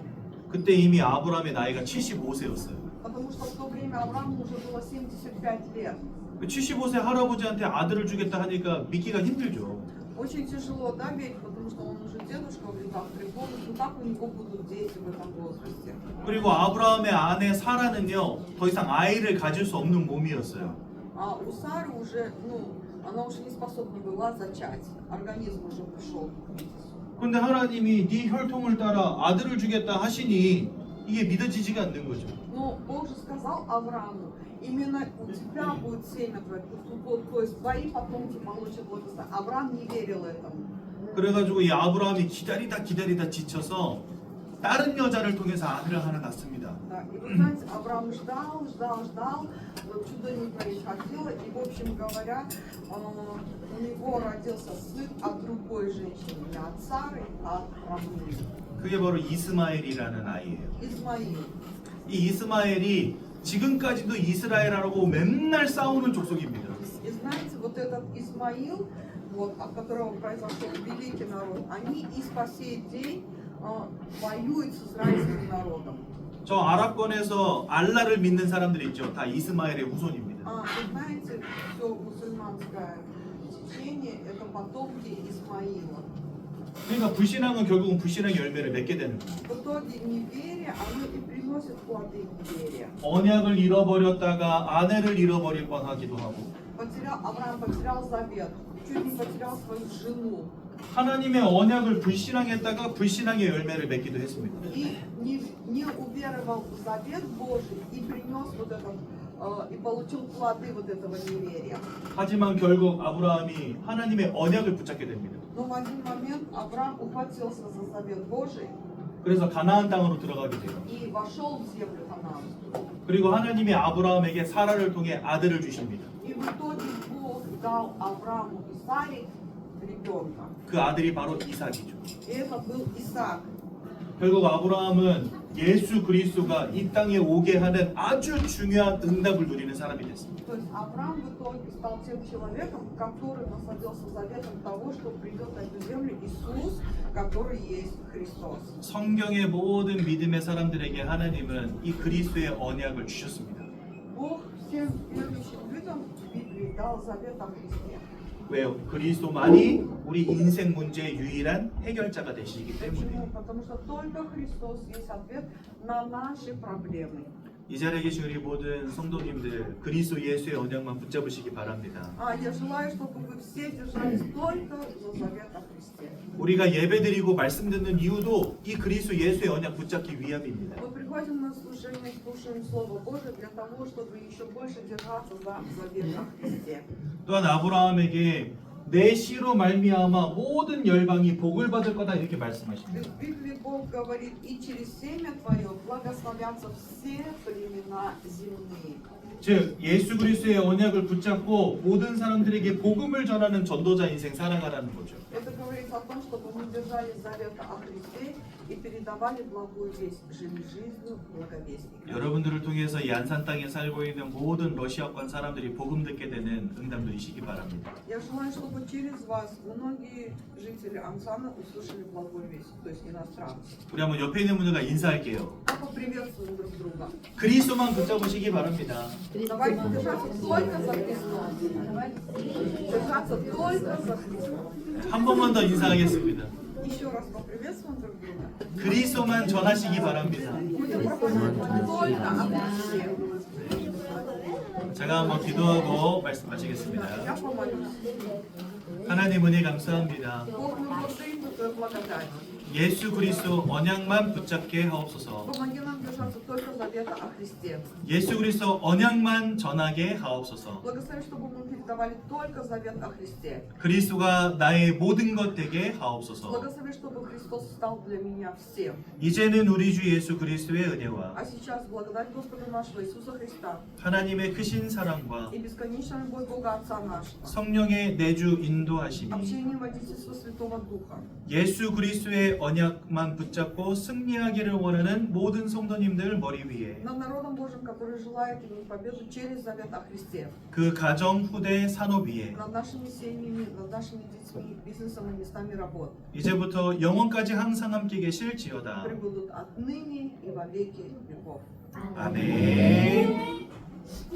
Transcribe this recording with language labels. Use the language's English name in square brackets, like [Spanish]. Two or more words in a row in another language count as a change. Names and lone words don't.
[Korean] 그때 이미 아브라함의 나이가 75세였어요. [Russian] Потому что в то время Аврааму уже было 75 лет. [Korean] 75세 할아버지한테 아들을 주겠다 하니까 믿기가 힘들죠. [Russian] Очень тяжело, да, ведь, потому что он уже дедушка в летах преподов, ну как у него будут дети в этом возрасте? [Korean] 그리고 아브라함의 아내 사라는요 더 이상 아이를 가질 수 없는 몸이었어요. [Russian] А у Сары уже, она уже не способна была зачать, организм уже пришел к кризису. [Korean] 근데 하나님이 네 혈통을 따라 아들을 주겠다 하시니 이게 믿어지지가 않는 거죠. [Russian] Но Бог же сказал Аврааму, именно у тебя будет семя твое, то есть твои потомки получат благословение. Авраам не верил этому. [Korean] 그래가지고 이 아브라함이 기다리다 지쳐서 다른 여자를 통해서 아들을 하나 낳습니다. [Russian] Да, и вы знаете, Авраам ждал, вот чудо не происходило, и, в общем говоря, у него родился сын от другой женщины, не от Сары, а от рабыни. [Korean] 그게 바로 이스마엘이라는 아이예요. [Russian] Измаил. [Korean] 이 이스마엘이 지금까지도 이스라엘하고 맨날 싸우는 족속입니다. [Russian] И знаете, вот этот Измаил, вот, от которого произошел великий народ, они и по сей день воюют с израильским народом. [Korean] 저 아랍권에서 알라를 믿는 사람들 있죠. 다 이스마엘의 후손입니다. [Russian] Вы знаете, все мусульманское течение это потомки Исмаила. [Korean] 그러니까 불신앙은 결국은 불신앙의 열매를 맺게 되는 거예요. [Russian] В итоге неверие, оно и приносит плоды неверия. [Korean] 언약을 잃어버렸다가 아내를 잃어버릴 뻔하기도 하고 [Russian] Авраам потерял завет, чуть не потерял свою жену. [Korean] 하나님의 언약을 불신앙했다가 불신앙의 열매를 맺기도 했습니다. [Russian] И не уверовал в завет Божий и принес вот этот, и получил плоды вот этого неверия. [Korean] 하지만 결국 아브라함이 하나님의 언약을 붙잡게 됩니다. [Russian] Но в один момент Авраам ухватился за завет Божий [Korean] 그래서 가나안 땅으로 들어가게 돼요. [Russian] и вошел в землю ханаанскую. [Korean] 그리고 하나님이 아브라함에게 사라를 통해 아들을 주십니다. [Russian] И в итоге Бог дал Аврааму и Саре ребенка. [Korean] 그 아들이 바로 이삭이죠. [Russian] И это был Исаак. [Korean] 결국 아브라함은 예수 그리스도가 이 땅에 오게 하는 아주 중요한 응답을 누리는 사람이 됐습니다. [Russian] То есть Авраам в итоге стал тем человеком, который насладился заветом того, что придет на эту землю Иисус, который есть Христос. [Korean] 성경의 모든 믿음의 사람들에게 하나님은 이 그리스도의 언약을 주셨습니다. [Russian] Бог всем верующим людям в Библии дал завет о Христе. [Korean] 왜요? 그리스도만이 우리 인생 문제의 유일한 해결자가 되시기 때문에. [Russian] Почему? Потому что только Христос есть ответ на наши проблемы. [Korean] 이 자리에 계신 우리 모든 성도님들 그리스도 예수의 언약만 붙잡으시기 바랍니다. [Russian] Я желаю, чтобы вы все держались только за завет о Христе. [Korean] 우리가 예배드리고 말씀 듣는 이유도 이 그리스도 예수의 언약 붙잡기 위함입니다. [Russian] Мы приходим на служение, слушаем Слово Божие для того, чтобы еще больше держаться за завет о Христе. [Korean] 또한 아브라함에게 내 씨로 말미암아 모든 열방이 복을 받을 거다 이렇게 말씀하십니다. [Russian] В Библии Бог говорит, и через семя твое благословятся все племена земные. [Korean] 즉 예수 그리스도의 언약을 붙잡고 모든 사람들에게 복음을 전하는 전도자 인생 살아가라는 거죠. [Russian] Это говорит о том, чтобы мы держали завета о Христе и передавали благую весть, жили жизнью благовестника. [Korean] 여러분들을 통해서 이 안산 땅에 살고 있는 모든 러시아권 사람들이 복음 듣게 되는 응답 누리시기 바랍니다. [Russian] Я желаю, чтобы через вас многие жители Ансана услышали благую весть, то есть иностранцы. [Korean] 우리 한번 옆에 있는 분들과 인사할게요. [Russian] А поприветствуем друг друга. [Korean] 그리스도만 붙잡으시기 바랍니다. [Russian] Давайте держаться только за Христом. Держаться только за Христом. [Korean] 한 번만 더 인사하겠습니다. [Russian] Еще раз поприветствуем друг друга. [Korean] 그리스도만 전하시기 바랍니다. [Russian] Будем проповедовать только о Христе. [Korean] 제가 한번 기도하고 말씀 마치겠습니다. [Russian] Я помолюсь. [Korean] 하나님 은혜 감사합니다. [Russian] Бог, мы благодарим за Твою благодать. [Korean] 예수 그리스도 언약만 붙잡게 하옵소서. [Russian] Помоги нам держаться только завета о Христе. [Korean] 예수 그리스도 언약만 전하게 하옵소서. [Russian] Благослови, чтобы мы передавали только завет о Христе. [Korean] 그리스도가 나의 모든 것 되게 하옵소서. [Russian] Благослови, чтобы Христос стал для меня всем. [Korean] 이제는 우리 주 예수 그리스도의 은혜와 [Russian] А сейчас благодать Господа нашего Иисуса Христа [Korean] 하나님의 크신 사랑과 [Russian] и бесконечная любовь Бога Отца нашего, [Korean] 성령의 내주 인도하심이 [Russian] общение и водительство Святого Духа, [Korean] 예수 그리스도의 언약만 붙잡고 승리하기를 원하는 모든 성도님들 머리 위에 [Russian] над народом Божьим, который желает иметь победу через завет о Христе, [Korean] 그 가정 후대 산업 위에 [Russian] над нашими семьями, над нашими детьми, бизнесом и местами работ, [Korean] 이제부터 영원까지 항상 함께 계실지어다. [Russian] пребудут отныне и во веки веков. [Korean] 아멘.